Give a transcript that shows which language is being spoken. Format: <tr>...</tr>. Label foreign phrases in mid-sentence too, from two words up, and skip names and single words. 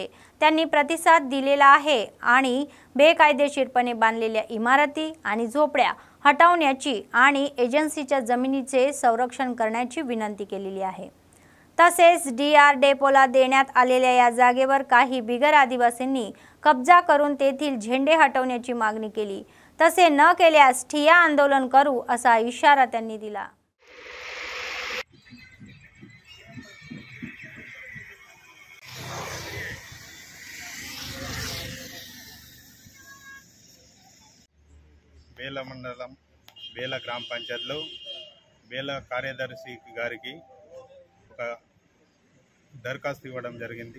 <mr>त्यांनी प्रतिसाद दिलेला आहे आणि बेकायदेशीरपणे बांधलेल्या इमारती आणि झोपड्या हटवण्याची आणि एजन्सीच्या जमिनीचे संरक्षण करण्याची विनंती केलेली आहे. तसेच DR डेपोला देण्यात आलेल्या या जागेवर काही बिगर आदिवासींनी कब्जा करून तेथील झेंडे हटवण्याची मागणी केली. तसे न केल्यास ठिय्या आंदोलन करू असा इशारा त्यांनी दिला.</mr> <te>బేల మండలం బేల గ్రామ పంచాయతీలో బేల కార్యదర్శి గారికి ఒక దరఖాస్తు ఇవ్వడం జరిగింది.</te>